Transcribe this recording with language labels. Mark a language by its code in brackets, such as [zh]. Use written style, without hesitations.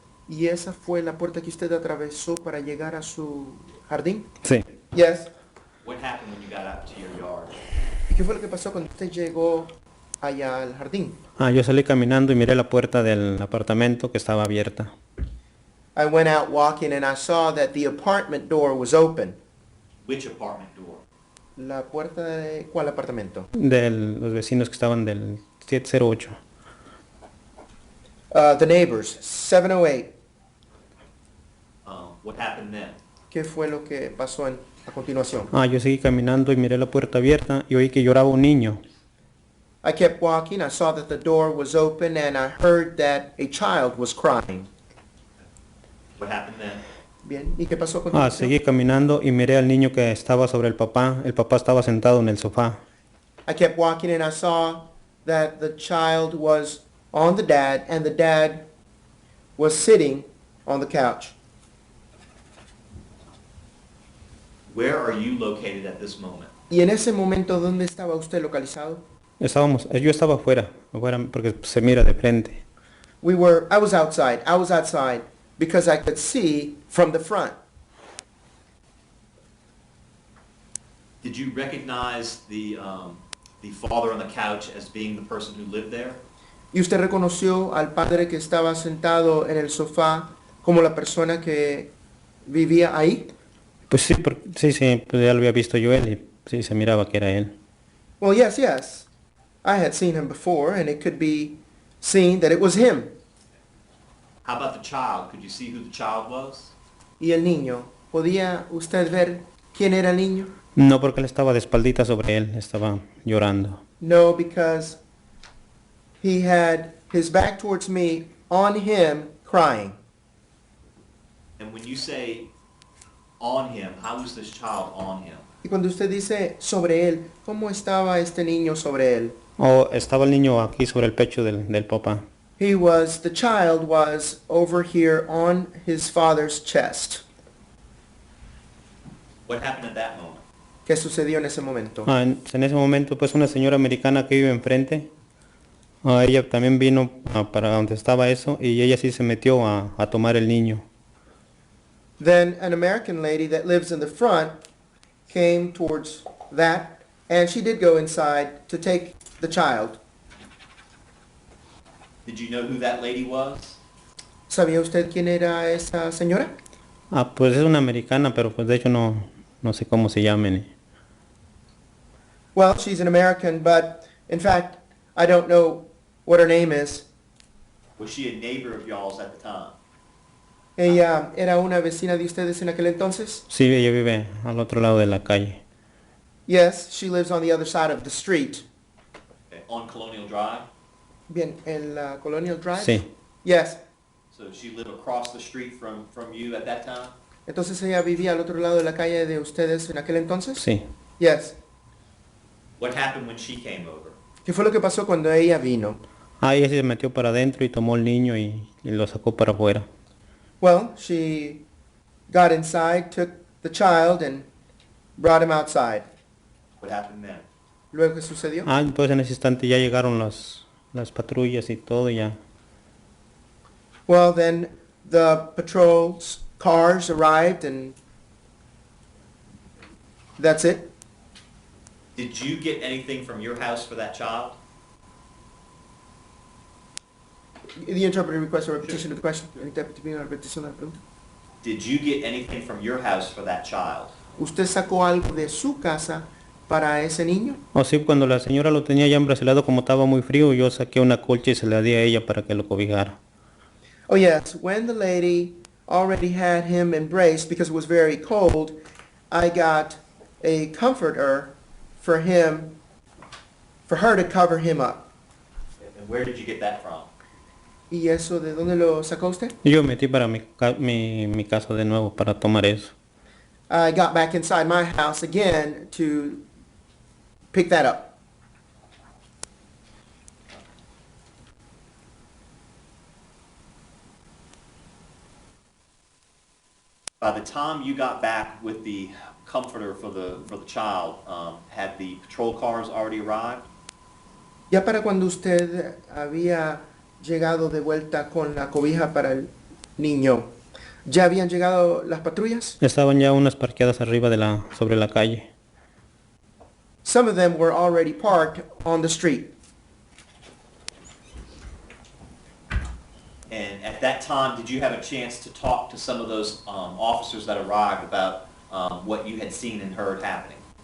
[es] ¿Y esa fue la puerta que usted atravesó para llegar a su jardín? Sí. [en] Yes. What happened when you got out to your yard? [es] ¿Y qué fue lo que pasó cuando usted llegó allá al jardín? Yo salí caminando y miré la puerta del apartamento que estaba abierta. [en] I went out walking and I saw that the apartment door was open. Which apartment door? [es] ¿La puerta de cuál apartamento? De los vecinos que estaban del 708. [en] The neighbors, 708. What happened then? [es] ¿Qué fue lo que pasó a continuación? Yo seguí caminando y miré la puerta abierta y oí que lloraba un niño. [en] I kept walking, I saw that the door was open and I heard that a child was crying. What happened then? [es] Bien, ¿y qué pasó a continuación? Seguí caminando y miré al niño que estaba sobre el papá. El papá estaba sentado en el sofá. [en] I kept walking and I saw that the child was on the dad and the dad was sitting on the couch. Where are you located at this moment? [es] Y en ese momento, ¿dónde estaba usted localizado? Yo estaba afuera porque se mira de frente. [en] I was outside because I could see from the front. Did you recognize the father on the couch as being the person who lived there? [es] ¿Y usted reconoció al padre que estaba sentado en el sofá como la persona que vivía ahí? Pues sí, sí, pues ya lo había visto yo él y sí se miraba que era él. [en] Well, yes. I had seen him before, and it could be seen that it was him. How about the child? Could you see who the child was? [es] ¿Y el niño? ¿Podía usted ver quién era el niño? No, porque él estaba de espaldita sobre él, estaba llorando. [en] No, because he had his back towards me, on him, crying. And when you say on him, how was this child on him? [es] Y cuando usted dice sobre él, ¿cómo estaba este niño sobre él? Estaba el niño aquí sobre el pecho del papá. [en] The child was over here on his father's chest. What happened at that moment? [es] ¿Qué sucedió en ese momento? En ese momento, pues una señora americana que vive enfrente, ella también vino para donde estaba eso y ella sí se metió a tomar el niño. [en] Then an American lady that lives in the front came towards that, and she did go inside to take the child. Did you know who that lady was? [es] ¿Sabía usted quién era esa señora? Pues es una americana, pero pues de hecho no sé cómo se llamen. [en] Well, she's an American, but in fact, I don't know what her name is. Was she a neighbor of y'all's at the time? [es] ¿Ella era una vecina de ustedes en aquel entonces? Sí, ella vive al otro lado de la calle. [en] Yes, she lives on the other side of the street. Okay. On Colonial Drive? [es] Bien, en la Colonial Drive? Sí. [en] Yes. So she lived across the street from you at that time? [es] Entonces ella vivía al otro lado de la calle de ustedes en aquel entonces? Sí. [en] Yes. What happened when she came over? [es] ¿Qué fue lo que pasó cuando ella vino? Ella se metió para adentro y tomó el niño y lo sacó para afuera. [en] Well, she got inside, took the child, and brought him outside. What happened then? [es] ¿Luego qué sucedió? Entonces en ese instante ya llegaron las patrullas y todo ya. [en] Well, then the patrol's cars arrived, and that's it. Did you get anything from your house for that child? The interpreter requests a repetition of the question. [es] El intérprete pide una repetición de la pregunta. [en] Did you get anything from your house for that child? [es] ¿Usted sacó algo de su casa para ese niño? Sí, cuando la señora lo tenía ya embracelado, como estaba muy frío, yo saqué una colcha y se la di a ella para que lo cobijara. [en] Oh yes, when the lady already had him embraced because it was very cold, I got a comforter for him, for her to cover him up. And where did you get that from? [es] ¿Y eso de dónde lo sacó usted? Yo metí para mi casa de nuevo para tomar eso. [en] I got back inside my house again to pick that up. By the time you got back with the comforter for the child, had the patrol cars already arrived? [es] Ya para cuando usted había llegado de vuelta con la cobija para el niño, ¿ya habían llegado las patrullas? Estaban ya unas parqueadas arriba sobre la calle. [en] Some of them were already parked on the street. And at that time, did you have a chance to talk to some of those officers that arrived about what you had seen and heard happening?